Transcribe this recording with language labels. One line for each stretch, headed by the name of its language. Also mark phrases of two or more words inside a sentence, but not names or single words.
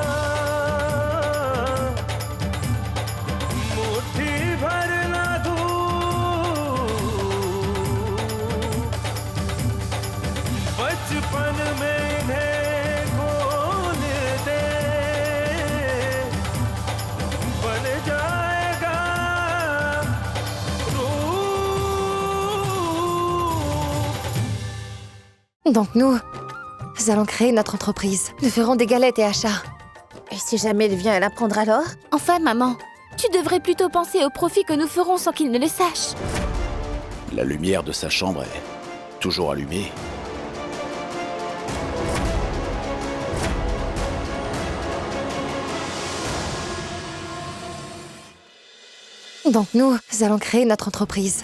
Hindi: मुट्ठी भर ना धूप, बचपन में इन्हें खोल दे, बन जाएगा रूप।
French: Donc nous allons créer notre entreprise. Nous ferons des galettes et achats. Et si jamais il vient à l'apprendre alors? Enfin, maman, tu devrais plutôt penser au profit que nous ferons sans qu'il ne le sache. La lumière de sa chambre est toujours allumée. Donc nous allons créer notre entreprise.